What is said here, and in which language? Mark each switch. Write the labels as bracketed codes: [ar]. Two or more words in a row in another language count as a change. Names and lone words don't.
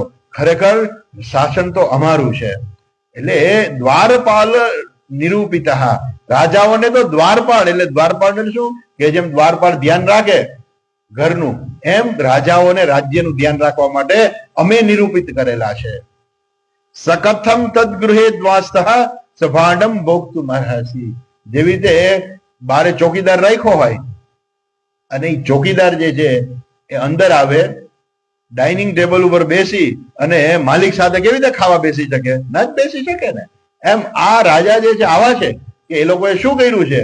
[gu] ખરેખર શાસન તો અમારું છે. એટલે દ્વારપાલ નિરૂપિત, રાજાઓને તો દ્વારપાળ, એટલે દ્વારપાળ શું કે જેમ દ્વારપાળ ધ્યાન રાખે ઘરનું, એમ રાજાઓને રાજ્યનું ધ્યાન રાખવા માટે અમે નિરૂપિત કરેલા છે. [sa] सकथम तद्गृहे द्वास्थः सभाण्डं भोक्तुमर्हसि. [gu] જેવી રીતે બારે ચોકીદાર રાખ્યો હોય અને એ ચોકીદાર જે છે એ અંદર આવે, [en] dining table [gu] ઉપર બેસી અને માલિક સાથે કેવી રીતે ખાવા બેસી શકે? ન જ બેસી શકે ને. એમ આ રાજા જે છે આવા છે કે એ લોકોએ શું કર્યું છે?